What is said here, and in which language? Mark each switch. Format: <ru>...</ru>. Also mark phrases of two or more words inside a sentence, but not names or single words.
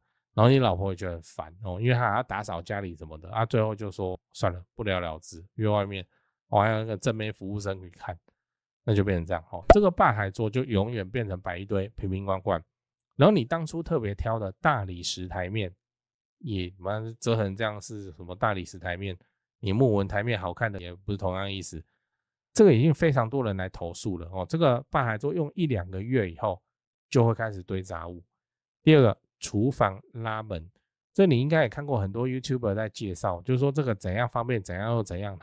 <zh>然後你老婆也覺得很煩因為她還要打掃家裡什麼的，最後就說算了，不了了之，約外面。還有那個正妹服務生可以看，那就變成這樣這個吧台桌就永遠變成擺一堆瓶瓶罐罐，然後你當初特別挑的大理石台面也折成這樣，是什麼大理石台面？你木紋台面好看的也不是同樣意思。這個已經非常多人來投訴了哦。這個半海座用1-2個月以後就會開始堆雜物。第二個，廚房拉門，這你應該也看過很多 YouTuber 在介紹，就是說這個怎樣方便，怎樣又怎樣。</zh>